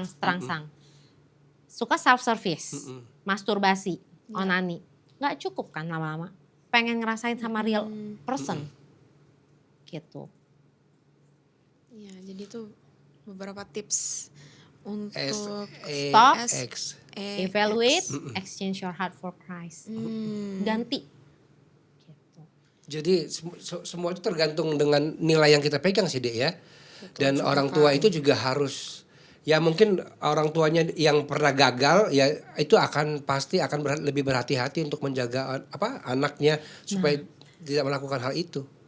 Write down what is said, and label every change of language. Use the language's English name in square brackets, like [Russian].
[Indonesian] merangsang. Suka self-service, masturbasi, onani. Nggak cukup kan lama-lama. Pengen ngerasain sama real person. Gitu. Iya, jadi itu beberapa tips untuk [English] Stop. X. Evaluate, exchange your heart for Christ. [Indonesian] Ganti. Gitu. Jadi semua itu tergantung dengan nilai yang kita pegang sih Dek ya. Dan orang tua itu juga harus, ya mungkin orang tuanya yang pernah gagal ya itu pasti akan lebih berhati-hati untuk menjaga anaknya supaya tidak melakukan hal itu.